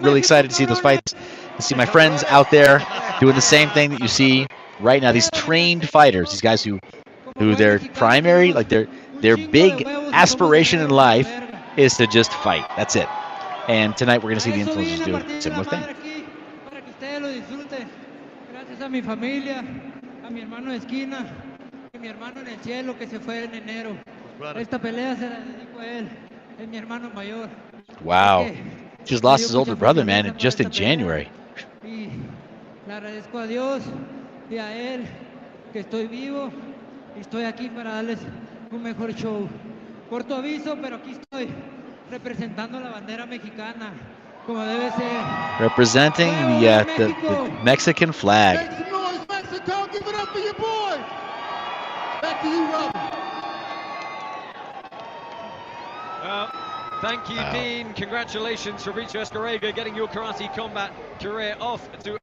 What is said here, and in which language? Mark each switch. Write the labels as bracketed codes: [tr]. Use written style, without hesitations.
[en] Really excited to see those fights. To see my friends out there doing the same thing that you see right now. These trained fighters, these guys who their primary, like their big aspiration in life is to just fight. That's it. And tonight we're going to see the influencers do a similar thing. [es] Gracias a mi familia, a mi hermano de esquina, y mi hermano en el cielo que se fue en enero. Esta pelea se la dedico a él, es mi hermano mayor. [en] Wow. Just lost his older brother, man, just in January. [es] Y le agradezco a Dios y a él que estoy vivo y estoy aquí para darles un mejor show. Corto aviso, pero aquí estoy representando la bandera mexicana, como debe ser. [en] Representing the Mexican flag. Make some noise, Mexico. Give it up for your boy. Back to you, Robin. Thank you, Dean. Congratulations, Fabricio Escarrega, getting your karate combat career off to